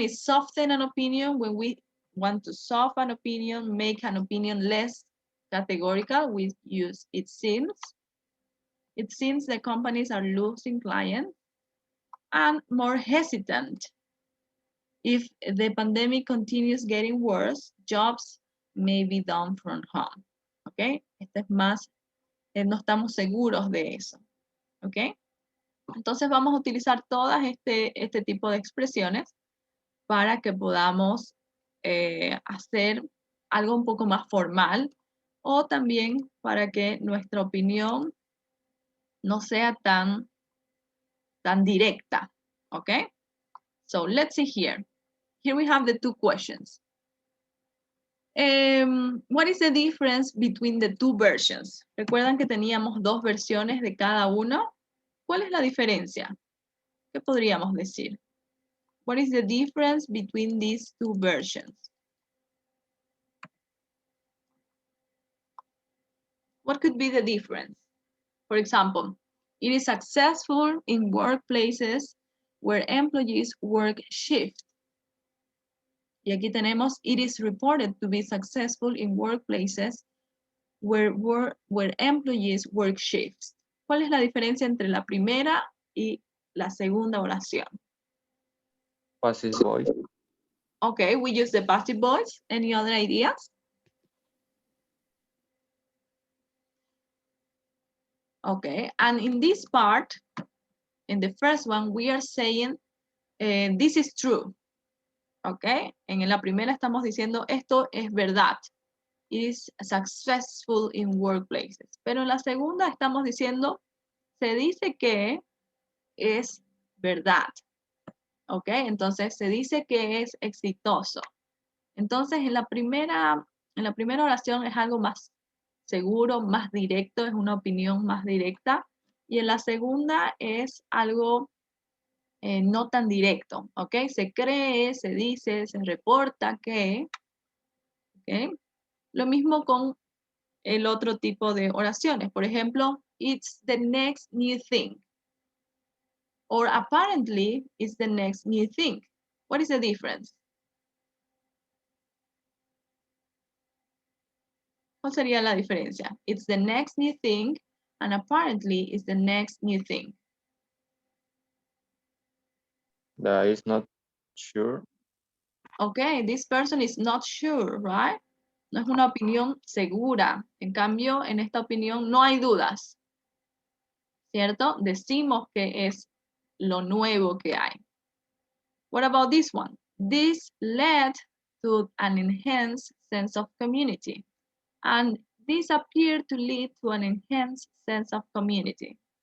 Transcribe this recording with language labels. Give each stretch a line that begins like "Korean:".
English: Is soften an opinion. When we want to soften an opinion, make an opinion less categorical, we use it seems. It seems the companies are losing clients. And more hesitant. If the pandemic continues getting worse, jobs may be done from home.
Spanish: ¿Ok? Este es más, no estamos seguros de eso. ¿Ok? Entonces vamos a utilizar todas este tipo de expresiones para que podamos hacer algo un poco más formal o también para que nuestra opinión no sea tan directa.
English: ¿Ok? So let's see here. Here we have the two questions. What is the difference between the two versions?
Spanish: ¿Recuerdan que teníamos dos versiones de cada uno? ¿Cuál es la diferencia? ¿Qué podríamos decir?
English: What is the difference between these two versions? What could be the difference? For example, it is successful in workplaces where employees work shift.
Spanish: Y aquí tenemos,
English: it is reported to be successful in workplaces where employees work shifts.
Spanish: ¿Cuál es la diferencia entre la primera y la segunda oración?
English: Passive voice. Okay, we use the passive voice. Any other ideas? Okay, and in this part, in the first one, we are saying this is true.
Spanish: ¿Ok? En la primera estamos diciendo esto es verdad.
English: It is successful in workplaces.
Spanish: Pero en la segunda estamos diciendo se dice que es verdad. ¿Ok? Entonces se dice que es exitoso. Entonces en la primera oración es algo más seguro, más directo, es una opinión más directa. Y en la segunda es algo no tan directo, ¿ok? Se cree, se dice, se reporta que, ¿ok? Lo mismo con el otro tipo de oraciones. Por ejemplo,
English: it's the next new thing. Or apparently, it's the next new thing. What is the difference?
Spanish: ¿Cuál sería la diferencia?
English: It's the next new thing, and apparently, it's the next new thing. That is not sure. Okay, this person is not sure, right?
Spanish: No es una opinión segura. En cambio, en esta opinión no hay dudas, ¿cierto? Decimos que es lo nuevo que hay.
English: What about this one? This led to an enhanced sense of community. And this appeared to lead to an enhanced sense of community.